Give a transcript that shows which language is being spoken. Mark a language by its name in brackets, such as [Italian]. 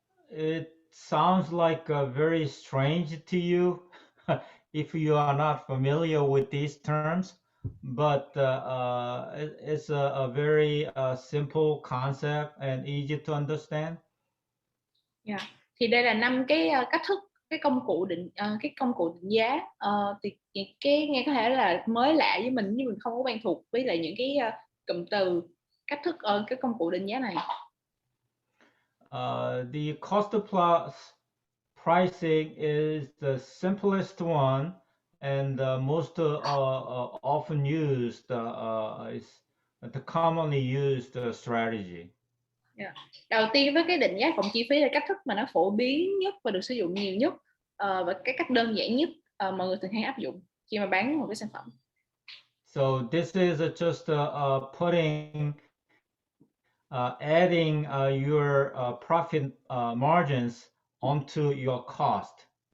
[English] It sounds like very strange to you if you are not familiar with these terms, but it's a very simple concept and easy to understand. Yeah. [Vietnamese] Thì đây là 5 cái cách thức, cái công cụ định giá. Thì cái nghe có thể là mới lạ với mình, nhưng mình không có quen thuộc với lại những cái cụm từ cách thức ở cái công cụ định giá này. [English] The cost plus pricing is the simplest one and the most often used, is the commonly used strategy. Yeah. [Vietnamese] Đầu tiên với cái định giá cộng chi phí là cách thức mà nó phổ biến nhất và được sử dụng nhiều nhất, và cái cách đơn giản nhất mọi người thường hay áp dụng khi mà bán một cái sản phẩm. [English] So this is just putting, adding your profit margins onto your cost.